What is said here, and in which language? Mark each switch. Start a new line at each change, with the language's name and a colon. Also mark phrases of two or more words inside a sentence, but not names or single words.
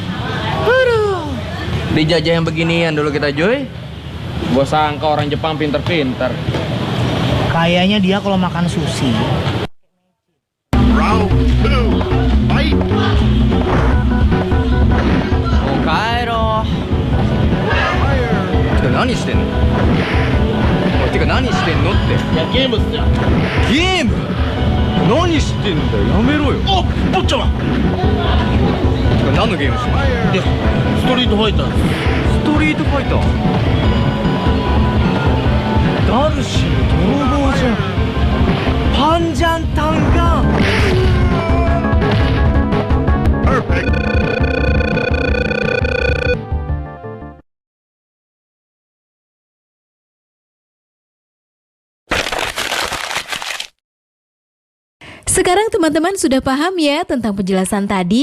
Indonesian: Dijajah yang beginian dulu kita, Joy. Gua sangka orang Jepang pinter-pinter. Kayaknya dia kalau makan sushi. Kairo.
Japanese: 何してしてんのって。いや、ゲームっすよ。ゲーム？何してんだよ、やめろよ。お、坊ちゃん。これ何のゲームしてんの？いや、ストリートファイター。ストリートファイター。ダルシム泥棒じゃん。
Indonesian: panjang tangan. Sekarang teman-teman sudah paham ya tentang penjelasan tadi?